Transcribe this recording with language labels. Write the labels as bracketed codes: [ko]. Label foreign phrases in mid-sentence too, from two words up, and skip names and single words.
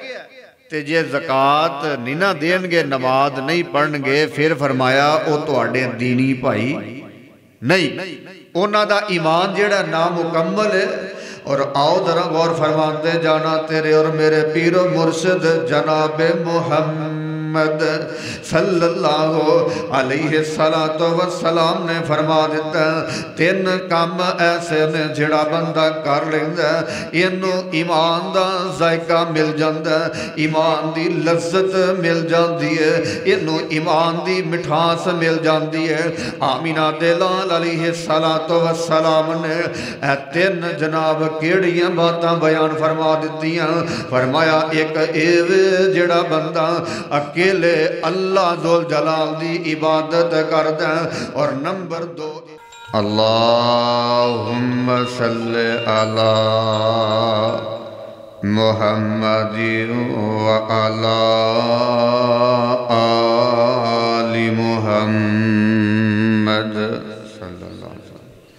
[pa] تے جے زکات نہیں نا دیں گے، نماز نہیں پڑھن گے، پھر فرمایا وہ تہاڈے دینی بھائی نہیں، انہاں دا ایمان جہڑا نامکمل ہے. اور آؤ ذرا غور فرماتے جانا، تیرے اور میرے پیر و مرشد جناب محمد [ar] صلى الله عليه الصلاة والسلام [pa] نے فرما دتا، تین کام ایسے نے جہڑا بندہ کر لیندا، اینوں ایمان دا ذائقہ مل جاندا، ایمان دی لذت مل جاتی ہے، اینوں ایمان دی مٹھاس مل جاتی ہے. آمنہ دے لال [ar] عليه الصلاة والسلام [pa] نے تین جناب کہڑیاں باتاں بیان فرما دتیاں. فرمایا ایک ایویں جہڑا بندہ اکیلے اللہ جل جلال دی عبادت کردا، اور نمبر دو [ar] اللهم صل على محمد وعلى آل محمد صلى الله عليه وسلم,